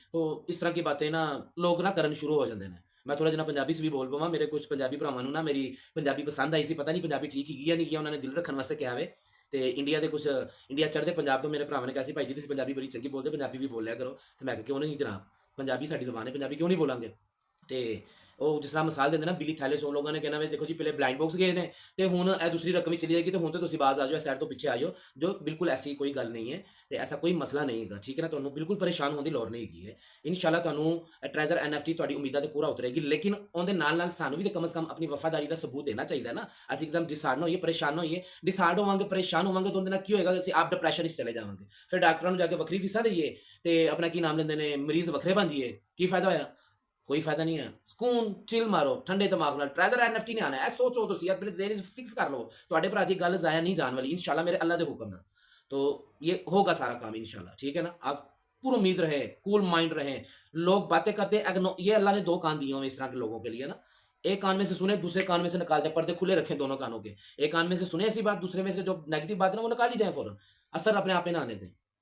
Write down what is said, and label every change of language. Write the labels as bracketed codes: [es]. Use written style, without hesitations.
[hi] तो इस तरह की बातें ना लोग ना करन शुरू हो जाते हैं। [pa] मैं थोड़ा जिन्ना पंजाबी च भी बोल पावां, मेरे कुछ पंजाबी भरावां नूं ना मेरी पंजाबी पसंद आई सी, पता नहीं पंजाबी ठीक ही या नहीं, उन्होंने दिल रखण वास्ते कहा वे। ते इंडिया चढ़दे पंजाब तो मेरे भरावां ने कहा सी, भाई जी तुसीं पंजाबी बड़ी चंगी बोलदे, पंजाबी भी बोलिया करो। ते मैं कहा क्यों नहीं जनाब, पंजाबी साडी ज़ुबान है, पंजाबी क्यों नहीं बोलांगे। ते ਉਹ ਜਿਸ ਤਰ੍ਹਾਂ ਮਿਸਾਲ ਦਿੰਦੇ ਨਾ ਬਿਲੀ ਥੈਲਿਸ, ਉਹ ਲੋਕਾਂ ਨੇ ਕਹਿਣਾ ਵੀ ਦੇਖੋ ਜੀ ਪਹਿਲੇ ਬਲਾਈਂਡ ਬਾਕਸ ਗਏ ਨੇ ਤੇ ਹੁਣ ਇਹ ਦੂਸਰੀ ਰਕਮ ਹੀ ਚਲੀ ਜਾਏਗੀ, ਤੇ ਹੁਣ ਤਾਂ ਤੁਸੀਂ ਬਾਜ਼ ਆ ਜਾਓ, ਇਸ ਸਾਈਡ ਤੋਂ ਪਿੱਛੇ ਆ ਜਾਓ, ਜੋ ਬਿਲਕੁਲ ਐਸੀ ਕੋਈ ਗੱਲ ਨਹੀਂ ਹੈ ਤੇ ਐਸਾ ਕੋਈ ਮਸਲਾ ਨਹੀਂ ਹੈਗਾ, ਠੀਕ ਹੈ ਨਾ। ਤੁਹਾਨੂੰ ਬਿਲਕੁਲ ਪਰੇਸ਼ਾਨ ਹੋਣ ਦੀ ਲੋੜ ਨਹੀਂ ਹੈਗੀ ਹੈ। ਇਨਸ਼ਾਅੱਲਾ ਤੁਹਾਨੂੰ ਟ੍ਰੈਜ਼ਰ NFT ਤੁਹਾਡੀ ਉਮੀਦਾਂ ਤੇ ਪੂਰਾ ਉਤਰੇਗੀ, ਲੇਕਿਨ ਉਹਦੇ ਨਾਲ ਸਾਨੂੰ ਵੀ ਤੇ ਕਮ ਸੇ ਕਮ ਆਪਣੀ ਵਫਾਦਾਰੀ ਦਾ ਸਬੂਤ ਦੇਣਾ ਚਾਹੀਦਾ ਨਾ। ਅਸੀਂ ਇੱਕਦਮ ਡਿਸਾਰਡ ਨਾ ਹੋਈਏ, ਪਰੇਸ਼ਾਨ ਨਾ ਹੋਈਏ। ਡਿਸਾਰਡ ਹੋਵਾਂਗੇ, ਪਰੇਸ਼ਾਨ ਹੋਵਾਂਗੇ ਤਾਂ ਉਹਦੇ ਨਾਲ ਕੀ ਹੋਏਗਾ, ਅਸੀਂ ਆਪ ਡਿਪਰੈਸ਼ਨ ਵਿੱਚ ਚਲੇ ਜਾਵਾਂਗੇ, ਫਿਰ ਡਾਕਟਰਾਂ ਨੂੰ ਜਾ ਕੇ ਵੱਖਰੀ ਫੀਸਾਂ ਦੇਈਏ ਤੇ ਆਪਣਾ ਕੀ ਨਾਮ ਲੈਂਦੇ ਨੇ ਮਰੀਜ਼ ਵੱਖਰੇ ਬਣ ਜਾਈਏ, ਕੀ ਫਾਇਦਾ ਹੋਇਆ? ਕੋਈ ਫਾਇਦਾ ਨਹੀਂ ਹੈ। ਸਕੂਨ ਚਿਲ ਮਾਰੋ ਠੰਡੇ ਦਿਮਾਗ ਨਾਲ, ਟ੍ਰੈਜ਼ਰ NFT ਨਹੀਂ ਆਣਾ, ਇਹ ਸੋਚੋ ਤੁਸੀਂ ਆਪਣੇ ਜ਼ਹਿਨ 'ਚ ਫਿਕਸ ਕਰ ਲਓ, ਤੁਹਾਡੇ ਭਰਾ ਦੀ ਗੱਲ ਜ਼ਾਇਆ [hi] नहीं जाने वाली इंशाल्लाह मेरे अल्लाह के हुक्म ना। तो ये होगा सारा काम इंशाल्लाह, ठीक है ना। आप पूरी उम्मीद रहे, कूल माइंड रहे। लोग बातें करते ये अल्लाह ने 2 कान दिए हुए इस तरह के लोगों के लिए ना। एक कान में से सुने, दूसरे कान में से निकाल दें, पर्दे खुले रखें दोनों कानों के। एक कान में से सुने ऐसी बात, दूसरे में से जो नेगेटिव बात है ना वो निकाल ही दें फौरन, असर अपने आप पे ना आने दें।